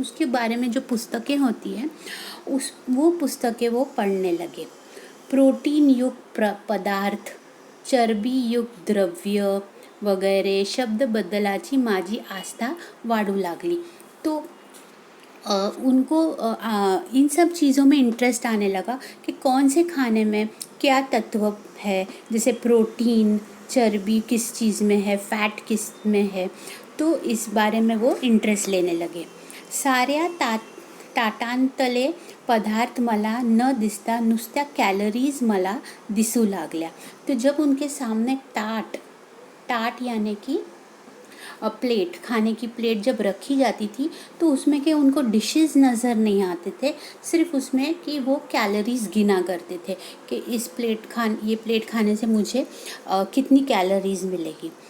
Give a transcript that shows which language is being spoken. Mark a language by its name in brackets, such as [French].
[Hindi] उसके बारे में जो पुस्तकें होती हैं वो पुस्तकें वो पढ़ने लगे. [Marathi] प्रोटीन युक्त पदार्थ, चरबी युक्त द्रव्य वगैरे शब्द बदलाची माझी आस्था वाढू लागली. [Hindi] तो उनको इन सब चीज़ों में इंटरेस्ट आने लगा कि कौन से खाने में क्या तत्व है, जैसे प्रोटीन, चर्बी किस चीज़ में है, फैट किस में है. तो इस बारे में वो इंटरेस्ट लेने लगे. [Marathi] साऱ्या ताटांतले पदार्थ मला न दिसता नुसत्या कॅलरीज मला दिसू लागल्या. [Hindi] तो जब उनके सामने टाट यानी कि प्लेट, खाने की प्लेट जब रखी जाती थी तो उसमें के उनको डिशेस नज़र नहीं आते थे, सिर्फ उसमें कि वो कैलोरीज गिना करते थे कि ये प्लेट खाने से मुझे कितनी कैलोरीज मिलेगी.